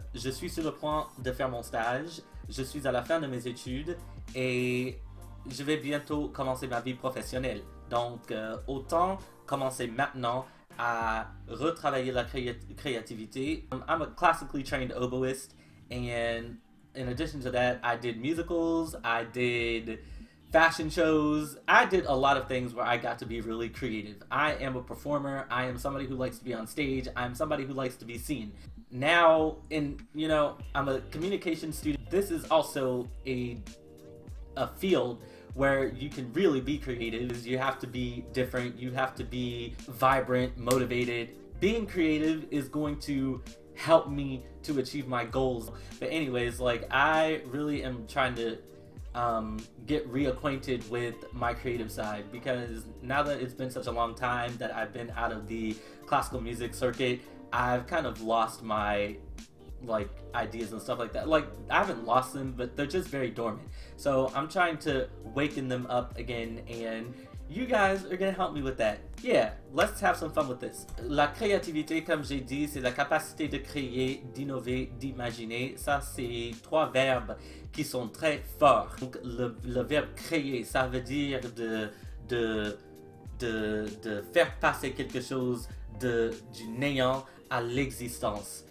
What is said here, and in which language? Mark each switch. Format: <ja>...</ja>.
<fr>Je suis sur le point de faire mon stage, je suis à la fin de mes études et je vais bientôt commencer ma vie professionnelle. Donc, autant commencer maintenant à retravailler la créativité.</fr> <en>I'm a classically trained oboist and in addition to that, I did musicals, I did fashion shows. I did a lot of things where I got to be really creative. I am a performer. I am somebody who likes to be on stage. I'm somebody who likes to be seen. Now, I'm a communication student. This is also a field where you can really be creative. You have to be different. You have to be vibrant, motivated. Being creative is going to help me to achieve my goals. But anyways, I really am trying to get reacquainted with my creative side, because now that it's been such a long time that I've been out of the classical music circuit, I've kind of lost my ideas and stuff like that. I haven't lost them, but they're just very dormant. So I'm trying to waken them up again, and you guys are gonna help me with that. Yeah, let's have some fun with this.</en> <fr>La créativité, comme j'ai dit, c'est la capacité de créer, d'innover, d'imaginer. Ça, c'est trois verbes qui sont très forts. Donc, le verbe créer, ça veut dire de faire passer quelque chose du néant à l'existence.</fr>